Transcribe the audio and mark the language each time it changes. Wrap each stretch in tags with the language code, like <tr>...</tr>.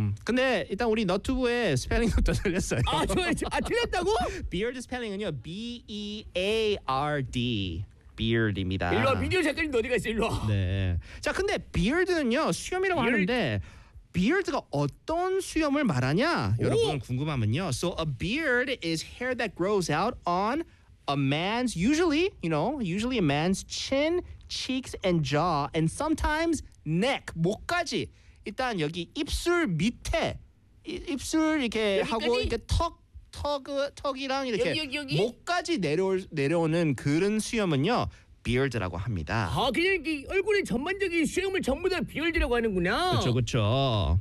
<ko>근데 일단 우리 너튜브에 스펠링도 또 틀렸어요. 아 틀렸다고? 비어드 스펠링은요 B-E-A-R-D 비어드입니다. 일로와 미디어 작가님 어디가 있어 일로와. 네. 자 근데 비어드는요 수염이라고 하는데 비어드가 어떤 수염을 말하냐 여러분 궁금하면요.</ko> <en>So a beard is hair that grows out on a man's usually a man's chin, cheeks and jaw and sometimes neck,</en> <ko>목까지. 일단 여기 입술 밑에 입술 이렇게 여기까지? 하고 이렇게 턱이랑 이렇게 여기. 목까지 내려오는 그런 수염은요. 비얼드라고 합니다. 아, 그냥 이 얼굴의 전반적인 수염을 전부 다 비얼드라고 하는구나. 그렇죠, 그렇죠.</ko>